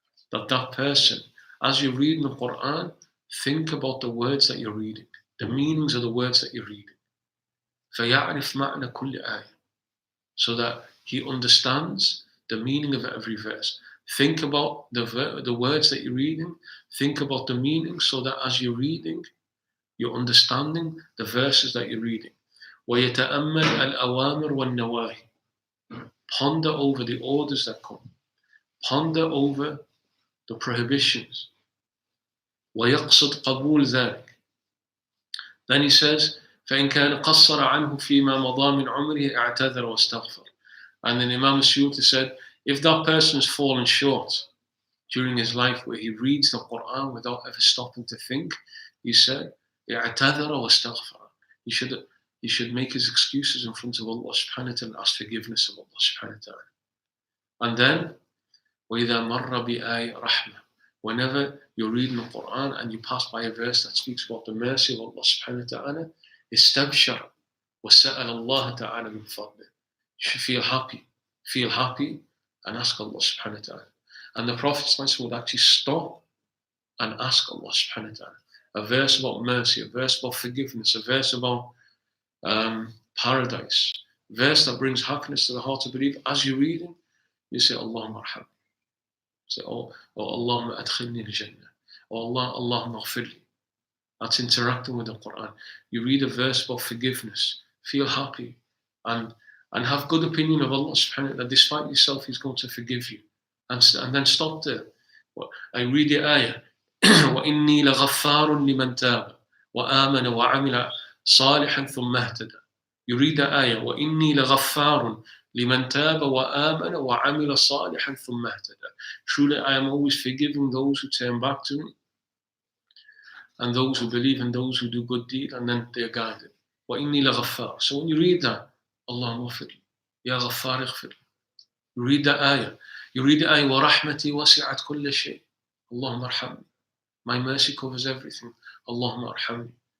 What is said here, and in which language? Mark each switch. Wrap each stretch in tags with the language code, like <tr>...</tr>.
<en>That person, as you're reading the Quran, think about the words that you're reading, the meanings of the words that you're reading.</en> <ar>فيعرف معنى كل آية.</ar> <en>So that he understands the meaning of every verse. Think about the words that you're reading. Think about the meaning so that as you're reading, you're understanding the verses that you're reading.</en> <ar>ويتأمل الأوامر والنواهي.</ar> <en>Ponder over the orders that come. Ponder over the prohibitions.</en> <ar>ويقصد قبول ذلك.</ar> <en>Then he says,</en> <ar>فإن كان قصر عنه فيما مضى من عمره اعتذر واستغفر.</ar> <en>And then Imam al-Suyuti said, if that person has fallen short during his life where he reads the Quran without ever stopping to think, he said,</en> <ar>اعتذر واستغفر.</ar> <en>He should make his excuses in front of Allah subhanahu wa ta'ala and ask forgiveness of Allah subhanahu wa ta'ala. And then,</en> <ar>وَإِذَا مَرَّ بِآيَ رَحْمَةٍ.</ar> <en>Whenever you're reading the Quran and you pass by a verse that speaks about the mercy of Allah subhanahu wa ta'ala,</en> <ar>اسْتَبْشَرَ وَسَأَلَ اللَّهَ تَعَالَى مِنْ فَضْلِهِ.</ar> <en>You should feel happy and ask Allah subhanahu wa ta'ala. And the Prophet would actually stop and ask Allah subhanahu wa ta'ala. A verse about mercy, a verse about forgiveness, a verse about paradise, a verse that brings happiness to the heart of believer. As you're reading, you say, Allahumma arham. Say, oh Allahumma adkhilni al-jannah. Oh Allah, Allahumma aghfirli. That's interacting with the Quran. You read a verse about forgiveness, feel happy, and have good opinion of Allah subhanahu wa ta'ala, that despite yourself, He's going to forgive you. And then stop there. I read the ayah,</en> <ar>وَإِنِّي لَغَفَّارٌ لِمَنْ تَابَ وَآمَنَ وَعَمِلَ صَالِحًا ثُمَّ اهْتَدَى.</ar> <en>You read the ayah,</en> <ar>وَإِنِّي لَغَفَّارٌ لِمَنْ تَابَ وَآمَنَ وَعَمِلَ صَالِحًا ثُمَّ اهْتَدَى.</ar> <en>Truly, I am always forgiving those who turn back to me, and those who believe and those who do good deed, and then they are guided.</en> <ar>وَإِنِّي لَغَفَّارٌ.</ar> <en>So when you read that, Allahumma aghfirli, Ya Ghaffar ighfirli. You read the ayah. You read the ayah,</en> <ar>وَرَحْمَتِي وَسِعَتْ كُلَّ شَيْءٍ.</ar> <en>Allahumma arhamni. My mercy covers everything. Allahumma arhamni.</en>